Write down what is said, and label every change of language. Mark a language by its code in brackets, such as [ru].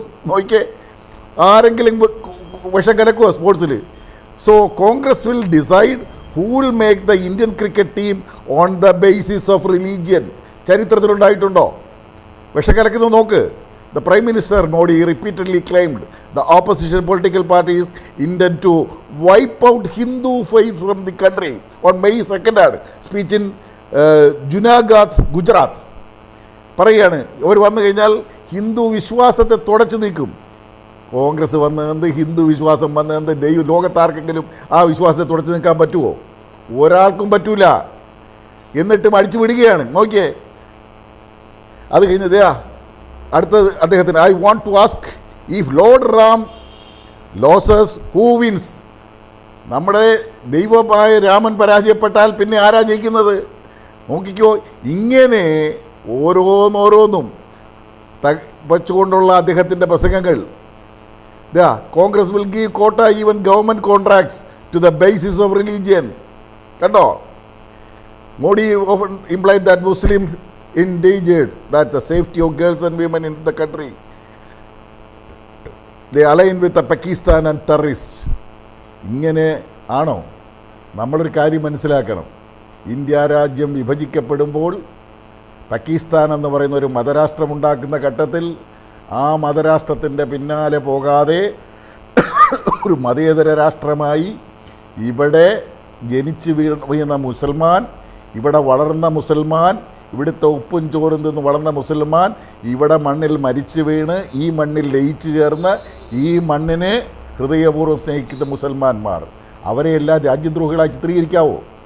[ml] നോക്കിക്കേ, ആരെങ്കിലും വിഷം കലക്കുമോ സ്പോർട്സിൽ? [en] So Congress will decide who will make the Indian cricket team on the basis of religion. [ml] ചരിത്രത്തിലുണ്ടായിട്ടുണ്ടോ വിഷം കലക്കുന്നത്? നോക്ക്. [en] The Prime Minister Modi repeatedly claimed the opposition political parties intend to wipe out Hindu faith from the country. On May 2nd, speech in Junagadh, Gujarat. [ml] പറയുകയാണ്, അവർ വന്നു കഴിഞ്ഞാൽ ഹിന്ദു വിശ്വാസത്തെ തുടച്ചു നീക്കും. കോൺഗ്രസ് വന്നത് ഹിന്ദു വിശ്വാസം വന്നത് ലോകത്താർക്കെങ്കിലും ആ വിശ്വാസത്തെ തുടച്ചു നീക്കാൻ പറ്റുമോ? ഒരാൾക്കും പറ്റൂല. എന്നിട്ടും അടിച്ചു വിടുകയാണ്. നോക്കിയേ, അത് കഴിഞ്ഞത് അടുത്തത് അദ്ദേഹത്തിന്, [en] I want to ask if lord Ram loses who wins. [ml] നമ്മുടെ ദൈവമായ രാമൻ പരാജയപ്പെട്ടാൽ പിന്നെ ആരാ ജയിക്കുന്നത്? നോക്കിക്കോ, ഇങ്ങനെ ഓരോന്നോരോന്നും വച്ചുകൊണ്ടുള്ള അദ്ദേഹത്തിൻ്റെ പ്രസംഗങ്ങൾ. [en] Congress will give quota even government contracts to the basis of religion. [ml] കണ്ടോ? [en] Modi often implied that Muslim endangered that the safety of girls and women in the country. They align with the Pakistan and terrorists. [ml] ഇങ്ങനെ ആണോ? നമ്മളൊരു കാര്യം മനസ്സിലാക്കണം. India രാജ്യം വിഭജിക്കപ്പെടുമ്പോൾ പാകിസ്ഥാൻ എന്ന് പറയുന്ന ഒരു മതരാഷ്ട്രമുണ്ടാക്കുന്ന ഘട്ടത്തിൽ ആ മതരാഷ്ട്രത്തിൻ്റെ പിന്നാലെ പോകാതെ ഒരു മതേതര രാഷ്ട്രമായി ഇവിടെ ജനിച്ച് വീഴുന്ന മുസൽമാൻ, ഇവിടെ വളർന്ന മുസൽമാൻ, ഇവിടുത്തെ ഉപ്പും ചോറും നിന്ന് വളർന്ന മുസൽമാൻ ഇവിടെ മണ്ണിൽ മരിച്ചു വീണ് ഈ മണ്ണിൽ ലയിച്ചു ചേർന്ന് ഈ മണ്ണിനെ ഹൃദയപൂർവ്വം സ്നേഹിക്കുന്ന മുസൽമാന്മാർ, അവരെയെല്ലാം രാജ്യദ്രോഹികളായി ചിത്രീകരിക്കാമോ?